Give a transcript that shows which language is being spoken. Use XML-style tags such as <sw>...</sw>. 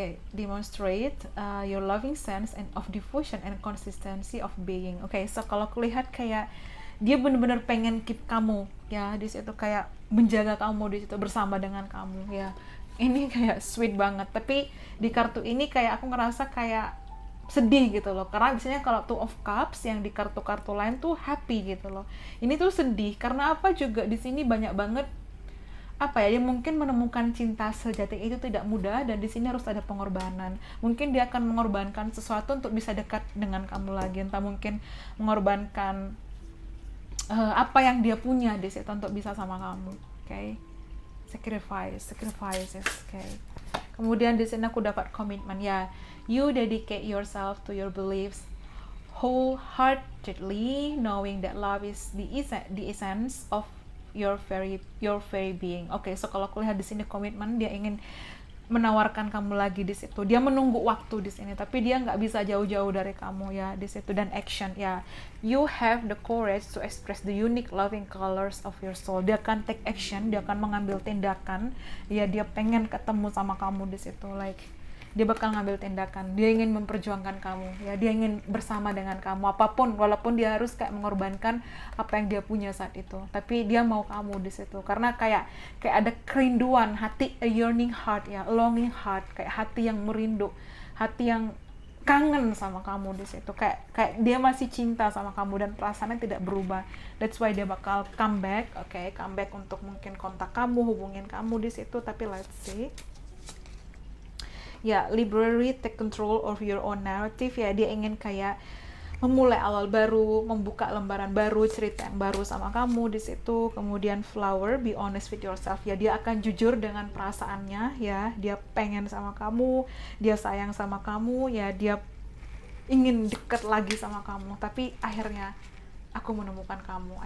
<en>Demonstrate your loving sense and of devotion and consistency of being.</en> <id>Okay, so kalau aku lihat kayak dia benar-benar pengen keep kamu ya di situ, kayak menjaga kamu di situ, bersama dengan kamu ya. Ini kayak sweet banget. Tapi di kartu ini kayak aku ngerasa kayak sedih gitu loh, karena biasanya kalau Two of Cups yang di kartu-kartu lain tuh happy gitu loh, ini tuh sedih. Karena apa juga di sini banyak banget apa ya, dia mungkin menemukan cinta sejati itu tidak mudah, dan di sini harus ada pengorbanan. Mungkin dia akan mengorbankan sesuatu untuk bisa dekat dengan kamu lagi, entah mungkin mengorbankan apa yang dia punya di situ untuk bisa sama kamu.</id> <en>Okay, sacrifices.</en> <id>Okay, kemudian di sini aku dapat komitmen ya.</id> <en>You dedicate yourself to your beliefs wholeheartedly, knowing that love is the essence of your very being.</en> <id>Okay, so kalau aku lihat di sini komitmen, dia ingin menawarkan kamu lagi di situ. Dia menunggu waktu di sini, tapi dia nggak bisa jauh-jauh dari kamu ya di situ. Dan</id> <en>action ya, you have the courage to express the unique loving colors of your soul.</en> <id>Dia akan take action, dia akan mengambil tindakan ya. Dia pengen ketemu sama kamu di situ, like dia bakal ngambil tindakan. Dia ingin memperjuangkan kamu ya, dia ingin bersama dengan kamu apapun, walaupun dia harus kayak mengorbankan apa yang dia punya saat itu, tapi dia mau kamu di situ. Karena kayak ada kerinduan hati,</id> <en>a yearning heart</en> <id>ya,</id> <en>a longing heart,</en> <id>kayak hati yang merindu, hati yang kangen sama kamu di situ. Kayak dia masih cinta sama kamu dan perasaannya tidak berubah.</id> <en>That's why</en> <id>dia bakal</id> <en>come back.</en> <id>Okay, come back untuk mungkin kontak kamu, hubungin kamu di situ. Tapi</id> <en>let's see ya, library, take control of your own narrative ya.</en> <id>Dia ingin kayak memulai awal baru, membuka lembaran baru, cerita yang baru sama kamu di situ. Kemudian flower,</id> <en>be honest with yourself</en> <id>ya. Dia akan jujur dengan perasaannya ya. Dia pengen sama kamu, dia sayang sama kamu ya. Dia ingin dekat lagi sama kamu. Tapi akhirnya aku menemukan kamu.</id>